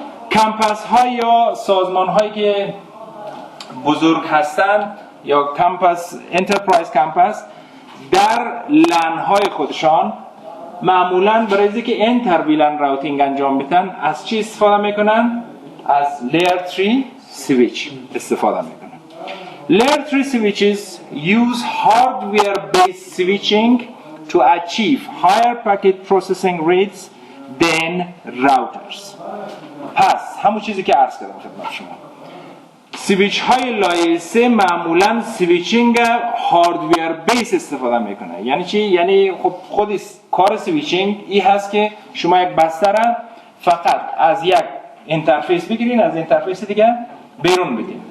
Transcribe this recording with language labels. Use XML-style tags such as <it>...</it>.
<fa>کمپس های یا سازمان هایی که بزرگ هستند یا کمپس، انترپرایز کمپس در لن های خودشان معمولاً برای اینکه انتر-VLAN راوتینگ انجام بدن از چی استفاده میکنن؟ از layer 3 switch استفاده میکنن.</fa> <en>Layer 3 switches use hardware-based switching to achieve higher packet processing rates than routers.</en> <fa>پس همون چیزی که عرض کردم خدمت شما، سویچ های لایه 3 معمولا سویچینگ هاردویر بیس استفاده میکنه. یعنی چی؟ یعنی خب خود کار سویچینگ این هست که شما یک بسته را فقط از یک اینترفیس بگیرین، از اینترفیس دیگه بیرون بدین.</fa>